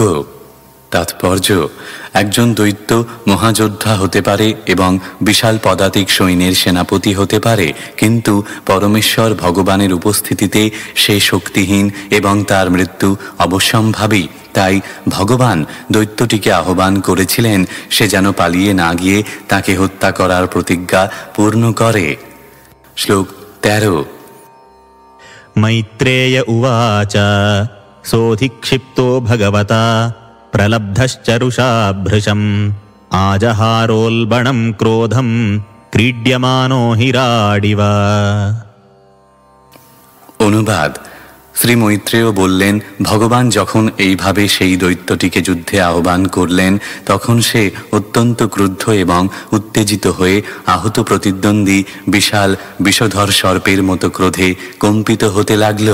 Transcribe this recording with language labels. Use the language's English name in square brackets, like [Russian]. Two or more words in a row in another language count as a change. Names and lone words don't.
[Bangla] তাৎপর্য: একজন দৈত্য মহাযোদ্ধা হতে পারে এবং বিশাল পদাতিক সৈন্যের সেনাপতি হতে পারে, কিন্তু পরমেশ্বর ভগবানের উপস্থিতিতে সে শক্তিহীন এবং তার মৃত্যু অবশ্যম্ভাবী। তাই ভগবান দৈত্যটিকে আহ্বান করেছিলেন সে যেন পালিয়ে না গিয়ে তাকে হত্যা করার প্রতিজ্ঞা পূর্ণ করে। শ্লোক 13। [Sanskrit] मैत्रेय उवाच सोऽधिक्षिप्तो भगवता प्रलब्धश्चरुषा भृशम् आजहारोल्बणं क्रोधं क्रीड्यमानो हिराडिव। [Bangla] অনুবাদ: শ্রী মৈত্রেয় বললেন, ভগবান যখন এইভাবে সেই দৈত্যটিকে যুদ্ধে আহ্বান করলেন, তখন সে অত্যন্ত ক্রুদ্ধ এবং উত্তেজিত হয়ে আহত প্রতিদ্বন্দ্বী বিশাল বিষধর সর্পের মতো ক্রোধে কম্পিত হতে লাগল।